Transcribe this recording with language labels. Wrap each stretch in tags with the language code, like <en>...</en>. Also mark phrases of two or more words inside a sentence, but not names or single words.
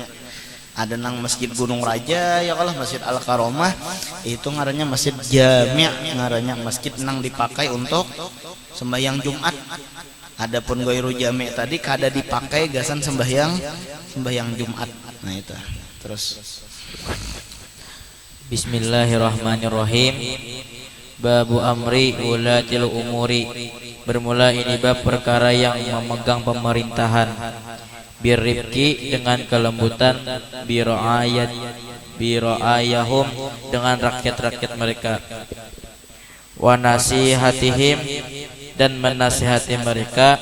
<bjn>Ada nang Masjid Gunung Raja ya kalau Masjid Al Karomah, itu ngarannya masjid jami' ngarannya, masjid nang dipakai untuk sembahyang Jumat. Adapun</bjn> <ar>ghairu jami'</ar> <bjn>tadi kada dipakai gasan sembahyang Jumat. Nah itu. Terus</bjn> <ar>Bismillahirrahmanirrahim. Babu amri ulatil umuri.</ar> <ms>Bermula ini bab perkara yang memegang pemerintahan. Birrifqi, dengan kelembutan, biro'ayahum, dengan rakyat-rakyat mereka.</ms> <ar>Wa nasihatihim,</ar> <ms>dan menasihati mereka.</ms>